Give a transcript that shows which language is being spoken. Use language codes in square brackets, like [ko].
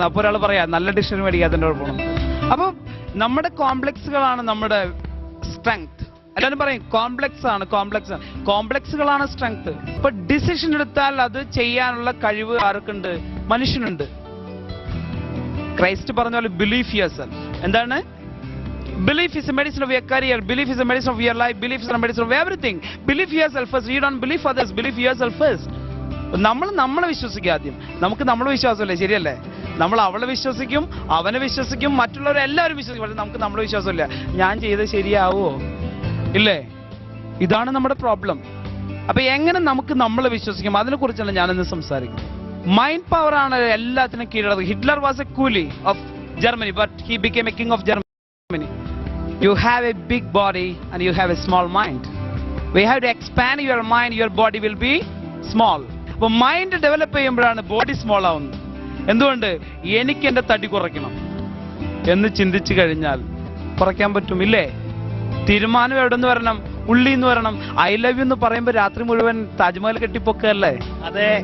[ml] അപ്പൊ ഒരാൾ പറയാ നല്ല ഡിക്ഷണറി മേടിക്കാത്തതിന്റെ കുഴപ്പമാണ്. അപ്പൊ നമ്മുടെ കോംപ്ലക്സുകളാണ് നമ്മുടെ സ്ട്രെങ്ത്. എല്ലാവരും പറയും കോംപ്ലക്സ് ആണ്, കോംപ്ലക്സുകളാണ് സ്ട്രെങ്ത്. ഇപ്പൊ ഡിസിഷൻ എടുത്താൽ അത് ചെയ്യാനുള്ള കഴിവ് ആർക്കുണ്ട്? മനുഷ്യനുണ്ട്. ക്രൈസ്റ്റ് പറഞ്ഞ പോലെ [en] Belief yourself. [ml] എന്താണ്? [en] Belief is a medicine of your career. Belief is a medicine of your life. Belief is a medicine of everything. Believe yourself first. You don't believe others. Believe yourself first. [ml] നമ്മളെ വിശ്വസിക്കുക ആദ്യം. നമുക്ക് നമ്മളെ വിശ്വാസമല്ലേ, ശരിയല്ലേ? നമ്മൾ അവളെ വിശ്വസിക്കും, അവനെ വിശ്വസിക്കും, മറ്റുള്ളവരെല്ലാവരും വിശ്വസിക്കും. പക്ഷെ നമുക്ക് നമ്മളെ വിശ്വാസമില്ല. ഞാൻ ചെയ്തത് ശരിയാവോ ഇല്ലേ? ഇതാണ് നമ്മുടെ പ്രോബ്ലം. അപ്പൊ എങ്ങനെ നമുക്ക് നമ്മളെ വിശ്വസിക്കും, അതിനെ കുറിച്ചാണ് ഞാനിന്ന് സംസാരിക്കുന്നത്. മൈൻഡ് പവർ ആണ് എല്ലാത്തിനും കീഴടക്കുന്നത്. [en] Hitler was a coolie of Germany, but he became a king of Germany. You have a big body and you have a small mind. We have to expand your mind, your body will be small. [ml] അപ്പോൾ mind develop ചെയ്യുമ്പോഴാണ് body small ആവുന്നത്. എന്തുകൊണ്ട്? എനിക്ക് എന്റെ തടി കുറയ്ക്കണം എന്ന് ചിന്തിച്ചു കഴിഞ്ഞാൽ കുറയ്ക്കാൻ പറ്റും ഇല്ലേ? തീരുമാനം എവിടെ നിന്ന് വരണം? ഉള്ളിൽ നിന്ന് വരണം. [en] I love you [ml] എന്ന് പറയുമ്പോൾ രാത്രി മുഴുവൻ താജ്മഹൽ കെട്ടിപ്പൊക്കല്ലേ? അതെ.